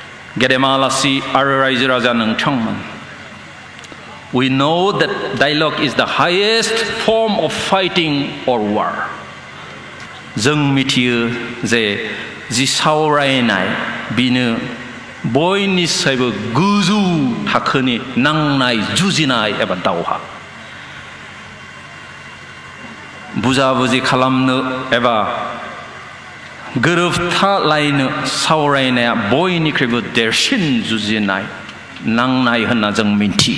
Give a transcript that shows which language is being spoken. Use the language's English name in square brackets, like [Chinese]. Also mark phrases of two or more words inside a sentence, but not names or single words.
[Bodo] गेदेमा आलासि आरो रायजो राजा नोंथांमोन, [English] we know that dialogue is the highest form of fighting or war. [Bodo] जों मिथियो जे जि सावरायनाय बिनो बयनिसायबो गोजौ थाखोनि नांनाय जुजिनाय एबा दावहा। बुजा-बुजि खालामनो एबा गोरोबथालायनो सावरायनाया बयनिख्रुइबो देरसिन जुजिनाय नांनाय होनना जों मिथियो।